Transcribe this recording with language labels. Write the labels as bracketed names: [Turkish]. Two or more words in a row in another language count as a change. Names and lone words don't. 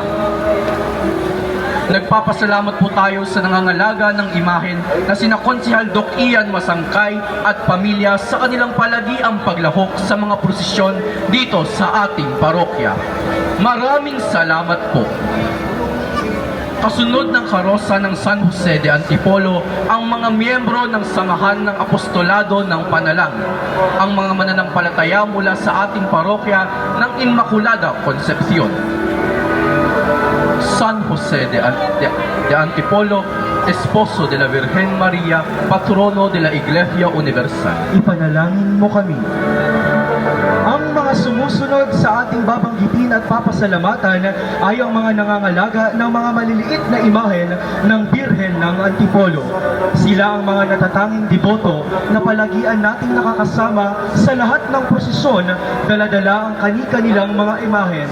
[Filipino] Nagpapasalamat po tayo sa nangangalaga ng imahen na sina Konsehal Doc Ian Masangkay at pamilya sa kanilang palagiang paglahok sa mga prosesyon dito sa ating parokya. Maraming salamat po. Kasunod ng karosa ng San Jose de Antipolo, ang mga miyembro ng Samahan ng Apostolado ng Panalangin, ang mga mananampalataya mula sa ating parokya ng Inmaculada Concepcion. [Spanish] San Jose de Antipolo, esposo de la Virgen Maria, patrono de la Iglesia Universal. [Filipino] Ipanalangin mo kami. Ang mga sumusunod sa ating babanggitin at papasalamatan ay ang mga nangangalaga ng mga maliliit na imahen ng Birhen ng Antipolo. Sila ang mga natatanging deboto na palagian nating nakakasama sa lahat ng prosesyon, dala-dala ang kani-kanilang mga imahen.